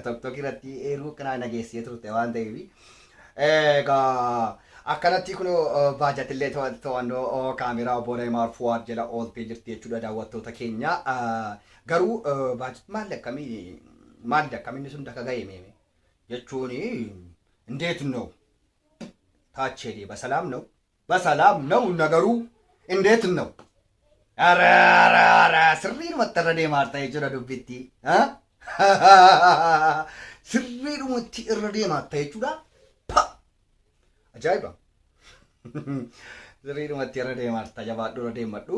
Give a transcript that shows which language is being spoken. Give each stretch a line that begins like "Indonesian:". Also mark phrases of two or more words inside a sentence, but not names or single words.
Oromo: Tokko irratti eeruu kanaa nageessee turte waan ta'eef egaa akkanatti kun baajatillee to'annoo kaameraa Obbo Neemaar Fuwaad jala ooltee jirti jechuudha daawwattoota keenya. Garuu baajat maalli akkamiin sun daka ga'e meeme jechuun
Amharic: እንዴት ነው ታቼ በሰላም ነው ነገሩ እንዴት ነው?
Oromo: Sirriin irra deemaarta jechuudha dubbitti. Sirriidhumatti irra deemaarta jechuudha. Ajaa'iba! Sirriidhumatti irra deemaarta jabaadhu irra deemadhu.